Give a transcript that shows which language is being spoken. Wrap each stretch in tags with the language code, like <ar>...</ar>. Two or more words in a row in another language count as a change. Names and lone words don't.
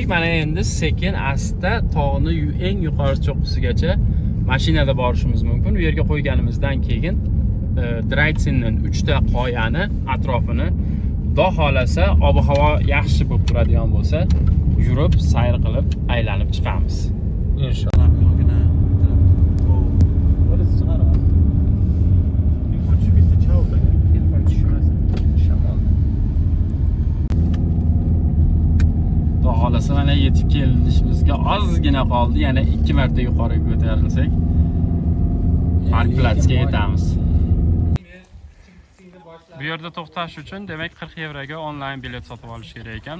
<uz>Mana endi sekin asta tog'ni eng yuqori cho'qqisigacha mashinada borishimiz mumkin. U yerga qo'yganimizdan keyin Draytsinnen 3 ta qoyani atrofini Xudo xolasa ob-havo yaxshi bo'lib turadigan bo'lsa, yurib, sayr qilib, aylanib chiqamiz. Inshaalloh.</uz> <tr>Orası çıkar abi. Telefon düşmez.</tr> <uz>Xudo xolasa mana yetib kelishimizga ozgina qoldi. Yana 2 marta yuqoriga ko'tarilsak, Park Platzga yetamiz. Bu yerda to'xtash uchun demak 40 yevroga onlayn bilet sotib olish kerak ekan.</uz>